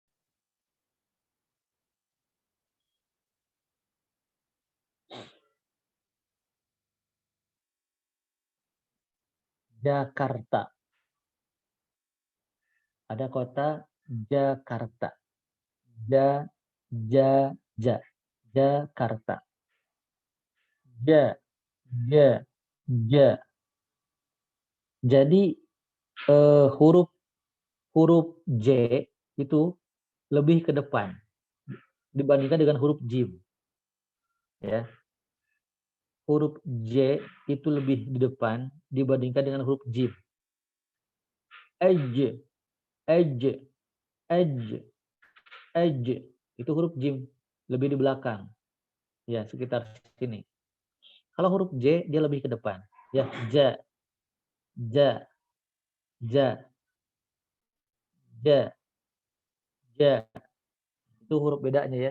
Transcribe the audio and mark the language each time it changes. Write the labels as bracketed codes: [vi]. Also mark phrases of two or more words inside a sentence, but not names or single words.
[id] Jakarta. Ada kota Jakarta. Ja, Jakarta. Ja, ja. Jadi huruf J itu lebih ke depan dibandingkan dengan huruf jim. Ya. Huruf J itu lebih di depan dibandingkan dengan huruf jim. Edge, edge, edge, edge. Itu huruf jim, lebih di belakang. Ya, sekitar sini. Kalau huruf J dia lebih ke depan. Ya, ja, ja, ja, ja, ja. Itu huruf bedanya ya.